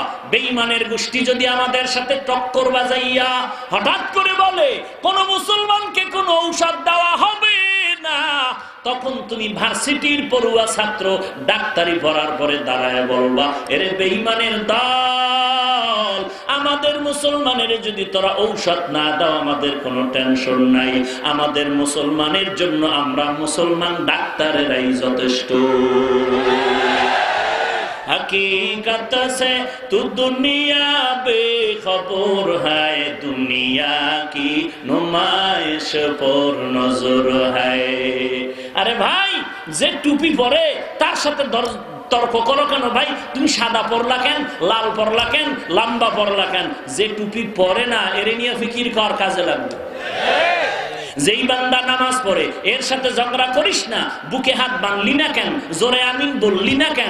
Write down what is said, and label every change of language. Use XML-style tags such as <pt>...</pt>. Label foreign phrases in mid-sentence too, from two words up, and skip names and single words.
<bn>বেঈমানের গোষ্ঠী যদি আমাদের সাথে টক্কর বাজাইয়া হঠাৎ করে বলে কোন মুসলমানকে কোনো ঔষধ দেওয়া হবে না, তখন তুমি ভার্সিটির পড়ুয়া ছাত্র ডাক্তারি পড়ার পরে দাঁড়ায় বলবা, এরে বেঈমানের দল, আমাদের মুসলমানের যদি তোরা ঔষধ না দাও আমাদের কোনো টেনশন নাই, আমাদের মুসলমানের জন্য আমরা মুসলমান ডাক্তারেরাই যথেষ্ট।</bn> <ur>हकीकत से तू दुनिया बेखबर है, दुनिया की नुमाइश पर नजर है।</ur> <bn>আরে ভাই যে টুপি পরে তার সাথে তর্ক করো কেন ভাই? তুমি সাদা পরলা কেন, লাল পরলা কেন, লম্বা পরলা কেন? যে টুপি পরে না এর নিয়ে ফিকির কর, কাজে লাগবে। যেই বান্দা নামাজ পড়ে এর সাথে ঝগড়া করিস না। বুকে হাত বাঁধলি না কেন, জোরে আমিন বললি না কেন?</bn>